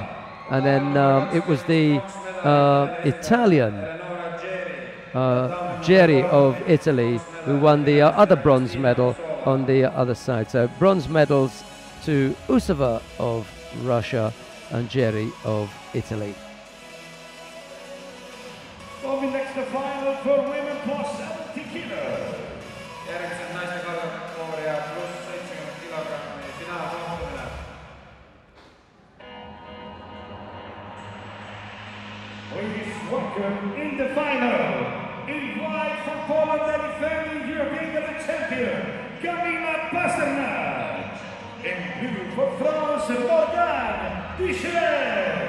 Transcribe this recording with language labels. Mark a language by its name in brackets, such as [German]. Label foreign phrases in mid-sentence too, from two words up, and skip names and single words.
[English] And then it was the Italian, Geri of Italy, who won the other bronze medal on the other side. So bronze medals to Usova of Russia and Geri of Italy. Moving next to final for women plus 70 kilos. [Estonian] Järgmised naiste kategooria pluss 70 kilogrammi finaalkohtumine. [English] Please welcome in the final, in white from Poland, the defending European champion, Kamila Pasternak. In blue for France, Morgan Duchesne.